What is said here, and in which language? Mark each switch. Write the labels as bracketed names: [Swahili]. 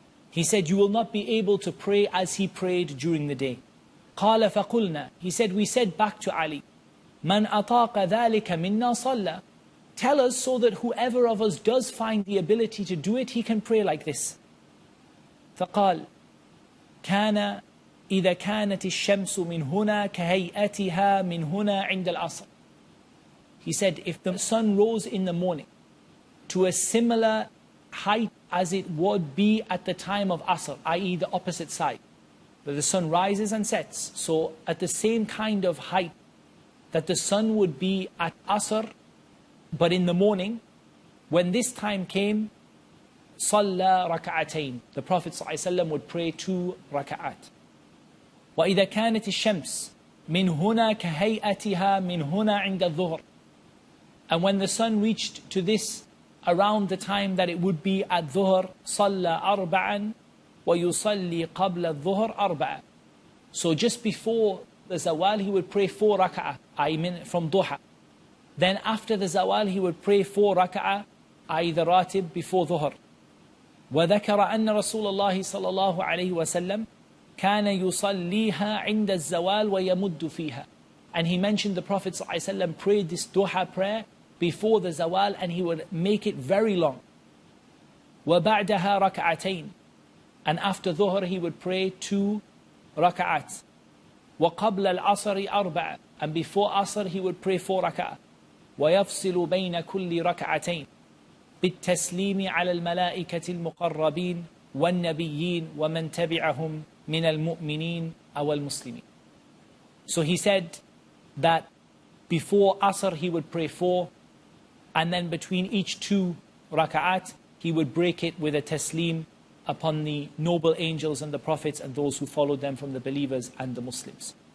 [English] He said, you will not be able to pray as he prayed during the day. [Arabic] قال فقلنا. [English] He said, we said back to Ali, [Arabic] من أطاق ذلك منا صلى. [English] Tell us so that whoever of us does find the ability to do it, he can pray like this. [Arabic] فقال كان إذا كانت الشمس من هنا كهيئتها من هنا عند العصر. [English] He said, if the sun rose in the morning to a similar height as it would be at the time of Asr, i.e. the opposite side, where the sun rises and sets, so at the same kind of height that the sun would be at Asr, but in the morning, when this time came, [Arabic] صلى ركعتين. [English] The Prophet ﷺ would pray 2 raka'at. [Arabic] وإذا كانت الشمس من هنا كهيئتها من هنا عند الظهر. [English] And when the sun reached to this around the time that it would be at Dhuhr, [Arabic] صلى أربعا ويصلي قبل الظهر أربعا. [English] So just before the Zawal, he would pray 4 raka'ah, I mean from Duha. Then after the Zawal, he would pray 4 raka'ah, i.e. the Ratib before Dhuhr. [Arabic] وذكر أن رسول الله صلى الله عليه وسلم كان يصليها عند الزوال ويمد فيها. [English] And he mentioned the Prophet ﷺ prayed this Duha prayer before the Zawal, and he would make it very long. [Arabic] وبعدها ركعتين. [English] And after Dhuhr, he would pray 2 raka'at. [Arabic] وقبل العصر أربعة. [English] And before Asr, he would pray 4 raka'at. [Arabic] ويفصل بين كل ركعتين بالتسليم على الملائكة المقربين والنبيين ومن تبعهم من المؤمنين أو المسلمين. [English] So he said that before Asr he would pray 4, and then between each 2 raka'at he would break it with a taslim upon the noble angels and the prophets and those who followed them from the believers and the Muslims.